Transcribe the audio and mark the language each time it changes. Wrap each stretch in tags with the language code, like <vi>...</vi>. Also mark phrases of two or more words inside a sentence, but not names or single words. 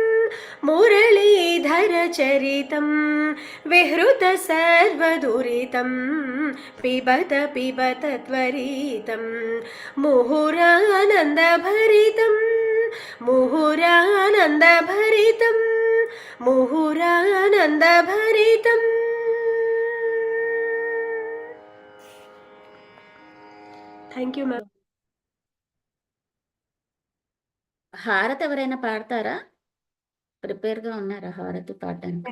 <sa>मुरलीधरचरितं विहृतसर्वदुरितं पिबत पिबत त्वरितं मुहुरानन्दभरितं मुहुरानन्दभरितं मुहुरानन्दभरितम्</sa> <en>thank you ma'am.</en> <te>హారతి ఎవరైనా పాడతారా? ప్రిపేర్గా ఉన్నారా హారతి పాడడానికి?</te>